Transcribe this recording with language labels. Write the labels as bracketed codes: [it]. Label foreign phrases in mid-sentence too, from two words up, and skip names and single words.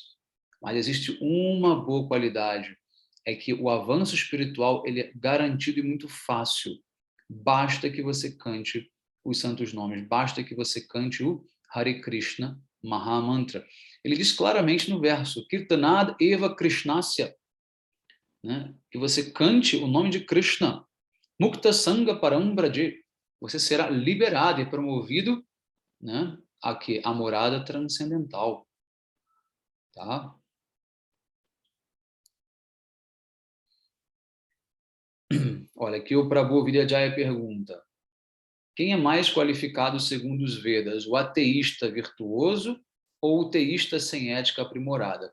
[pt] Mas existe uma boa qualidade, é que o avanço espiritual ele é garantido e muito fácil. Basta que você cante os santos nomes, basta que você cante o Hare Krishna Mahamantra. Ele diz claramente no verso: [sa] Kirtanad eva Krishnasya, [pt] né? Que você cante o nome de Krishna. [sa] Mukta Sanga Param Braje. [pt] Você será liberado e promovido, né, a morada transcendental. Tá? Olha, aqui o Prabhu Vidyajaya pergunta: quem é mais qualificado segundo os Vedas, o ateísta virtuoso ou o teísta sem ética aprimorada?